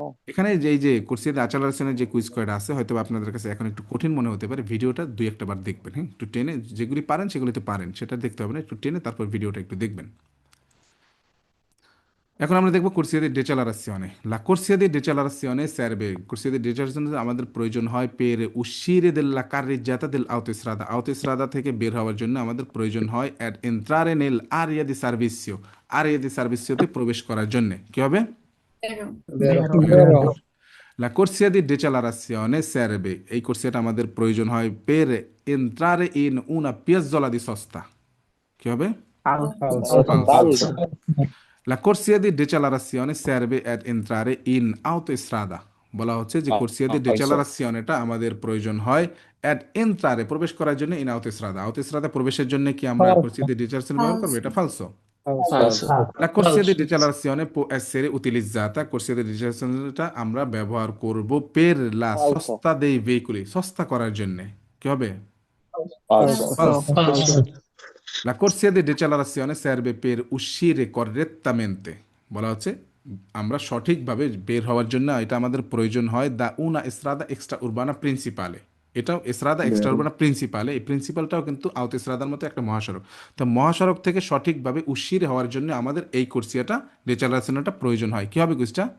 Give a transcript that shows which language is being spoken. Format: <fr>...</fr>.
<bn>এখানে যে এই যে কোর্সিয়াতে আচালারেশনের যে কুইজ কয়টা আছে হয়তো আপনাদের কাছে এখন একটু কঠিন মনে হতে পারে ভিডিওটা দুই একটা বার দেখবেন হ্যাঁ একটু টেনে যেগুলি পারেন সেগুলিতে পারেন সেটা দেখতে হবে না একটু টেনে তারপর ভিডিওটা একটু দেখবেন এখন আমরা দেখবো corsia di decelerazione</bn> <it>la corsia di decelerazione serve corsia di decelerazione আমাদের প্রয়োজন হয় per uscire dalla carreggiata del autostrada থেকে বের হওয়ার জন্য আমাদের প্রয়োজন হয় ad entrare nell'area di servizio</it> <bn>area di servizioতে প্রবেশ করার জন্য কি হবে</bn> <it>Vero. Vero. La corsia di decelerazione serve</it> <bn>এই কোর্সিয়াটা আমাদের প্রয়োজন হয়</bn> <it>per entrare in una piazzola di sosta</it> <bn>কি হবে</bn> <it>Falso. Falso. La corsia di decelerazione serve ad entrare in autostrada</it> <bn>বলা হচ্ছে যে corsia di decelerazione আমাদের প্রয়োজন হয় ad entrare প্রবেশ করার জন্য in autostrada প্রবেশের জন্য কি আমরা</bn> <it>Falso.</it> <bn>corsia di decelerazione ব্যবহার করব এটা</bn> <it>falso falso La corsia di decelerazione può essere utilizzata corsia di decelerazione</it> <bn>আমরা ব্যবহার করব</bn> <it>per la sosta dei veicoli</it> <bn>সস্তা করার জন্য কি হবে</bn> <it>Falso. falso La corsia di decelerazione serve per uscire correttamente</it> <bn>বলা হচ্ছে আমরা সঠিকভাবে বের হওয়ার জন্য এটা আমাদের প্রয়োজন হয় দা una strada extraurbana principale এটাও এসরাদা এক্সট্রাউরবানা প্রিন্সিপালে এই প্রিন্সিপালটাও কিন্তু আউতএসরাদার মতো একটা মহাসড়ক তো মহাসড়ক থেকে সঠিকভাবে উশির হওয়ার জন্য আমাদের এই কোর্সিয়াটা ডিচেলারেশনটা প্রয়োজন হয় কি হবে কোর্সটা</bn>